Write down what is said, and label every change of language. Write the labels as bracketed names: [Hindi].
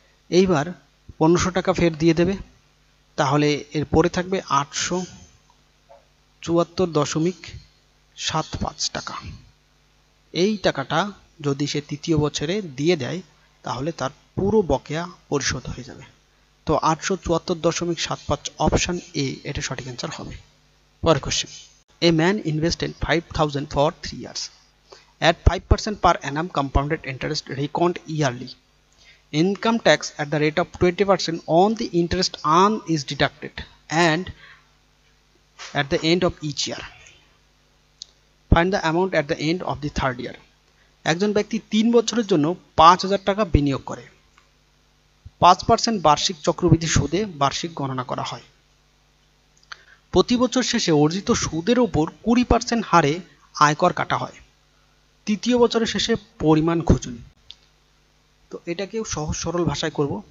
[Bangla] এইবার 1500 টাকা ফের দিয়ে দেবে, তাহলে এরপরে থাকবে 874.75 টাকা। এই টাকাটা যদি সে তৃতীয় বছরে দিয়ে দেয় তাহলে তার পুরো বকেয়া পরিশোধ হয়ে যাবে। তো 874.75 অপশন এ এটা সঠিক অ্যান্সার হবে। পরের question, [English] a man invested 5,000 for 3 years at 5% per annum compounded interest reckoned yearly. Income tax at the rate of 20% on the interest earned is deducted and at the end of each year. Find the amount at the end of the third year. [Bangla] একজন ব্যক্তি 3 বছরের জন্য 5,000 টাকা বিনিয়োগ করে। 5% বার্ষিক চক্রবৃদ্ধি সুদে বার্ষিক গণনা করা হয়। প্রতি বছর শেষে অর্জিত সুদের উপর 20% হারে আয়কর কাটা হয়। তৃতীয় বছরের শেষে পরিমাণ খুঁজুন। তো এটাকেও সহজ সরল ভাষায় করব।